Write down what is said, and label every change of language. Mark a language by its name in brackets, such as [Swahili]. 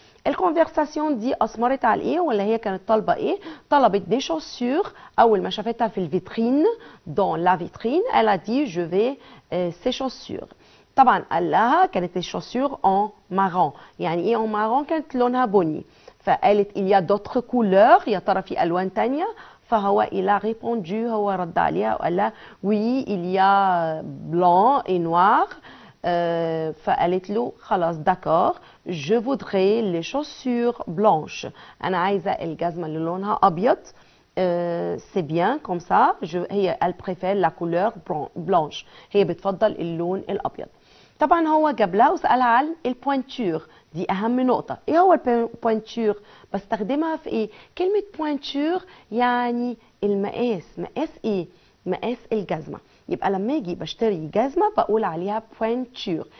[Arabic] الكونفرساسيون دي اثمرت على ايه ولا هي كانت طالبه ايه؟ طلبت دي شوسور. اول ما شافتها في الفيترين دون لا فيترين [French] elle a dit je vais ces chaussures. [Arabic] طبعا قال لها كانت الشوسور en marron. يعني ايه en marron؟ كانت لونها بني. [French] فقالت il y a d'autres couleurs. [Arabic] يا ترى في الوان تانية؟ فهو [French] il a répondu [Arabic] هو رد عليها وقال لها [French] oui il y a blanc et noir. [Arabic] فقالت له خلاص داكور [French] je voudrais les chaussures blanches. [Arabic] انا عايزه الجزمه اللي لونها ابيض. [French] c'est bien comme ça. هي elle préfère la couleur blanche. [Arabic] هي بتفضل اللون الابيض. طبعا هو جاب لها وسالها عن البوينتور. دي اهم نقطه. ايه هو البوينتور؟ بستخدمها في ايه؟ كلمه بوينتور يعني المقاس. مقاس ايه؟ مقاس الجزمه. يبقى لما اجي بشتري جزمه بقول عليها بوينتور.